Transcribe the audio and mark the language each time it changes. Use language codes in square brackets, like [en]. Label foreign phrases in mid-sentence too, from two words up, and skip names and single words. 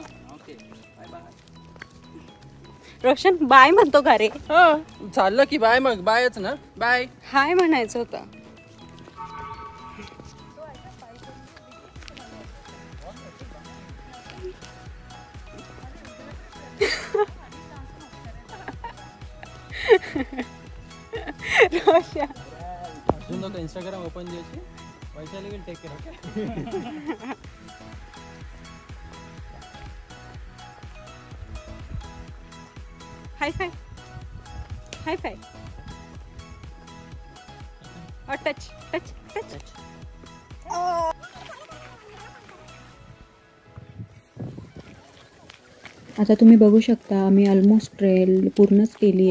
[en] okay bye bye. [mr] रोशन बाय म्हणतो का रे? चाललं की बाय मग बायच ना बाय. हाय म्हणायचं होतं. रोशन [te] अजून ఒక ఇన్‌స్టాగ్రామ్ ఓపెన్ చేసి వైశాలి [en] will take care. [te] ఓకే [en] high five. high five. और touch touch touch. [mr] आता तुम्ही बघू शकता आम्ही [en] almost trail [mr] पूर्णच केली आहे.